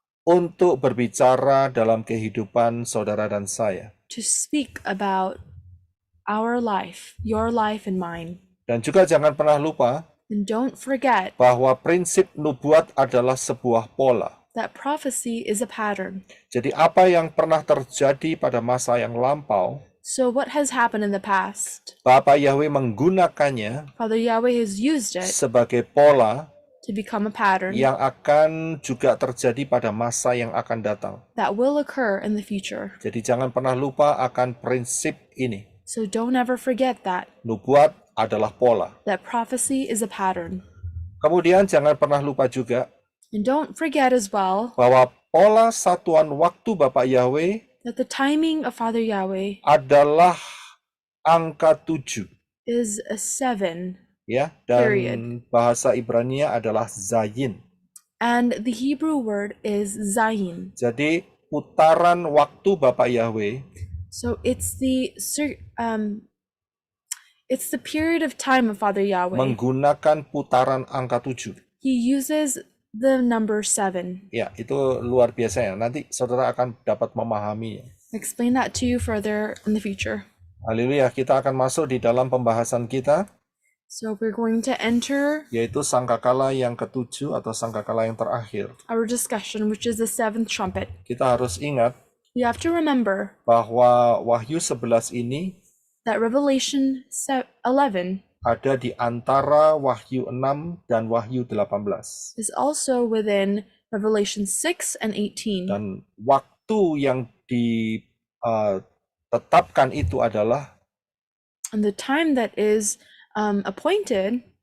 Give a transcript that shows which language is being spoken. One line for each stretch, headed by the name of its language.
Indonesian: untuk berbicara dalam kehidupan saudara dan saya.
English: to speak about our life, your life and mine.
Indonesian: Dan juga jangan pernah lupa
English: And don't forget
Indonesian: bahwa prinsip nubuat adalah sebuah pola.
English: that prophecy is a pattern.
Indonesian: Jadi apa yang pernah terjadi pada masa yang lampau,
English: So what has happened in the past?
Indonesian: Bapak Yahweh menggunakannya
English: Father Yahweh has used it
Indonesian: sebagai pola
English: to become a pattern
Indonesian: yang akan juga terjadi pada masa yang akan datang.
English: that will occur in the future.
Indonesian: Jadi jangan pernah lupa akan prinsip ini.
English: So don't ever forget that
Indonesian: Nubuat adalah pola.
English: prophecy is a pattern.
Indonesian: Kemudian jangan pernah lupa juga
English: And don't forget as well
Indonesian: bahwa pola satuan waktu Bapak Yahweh
English: that the timing of Father Yahweh
Indonesian: adalah angka 7.
English: is a 7,
Indonesian: Ya, dan
English: Period.
Indonesian: bahasa Ibrania adalah Zayin.
English: and the Hebrew word is Zayin.
Indonesian: Jadi putaran waktu Bapak Yahweh
English: So it's the period of time of Father Yahweh.
Indonesian: menggunakan putaran angka 7.
English: He uses the number 7.
Indonesian: Ya, itu luar biasa ya. Nanti saudara akan dapat memahaminya.
English: Explain that to you further in the future.
Indonesian: Haleluya, kita akan masuk di dalam pembahasan kita,
English: So we're going to enter
Indonesian: yaitu sangkakala yang ketujuh atau sangkakala yang terakhir.
English: our discussion, which is the 7th trumpet.
Indonesian: Kita harus ingat
English: We have to remember
Indonesian: bahwa Wahyu 11 ini
English: that Revelation 11
Indonesian: ada di antara Wahyu 6 dan Wahyu 18.
English: is also within Revelation 6 and 18.
Indonesian: Dan waktu yang ditetapkan itu adalah
English: And the time that is appointed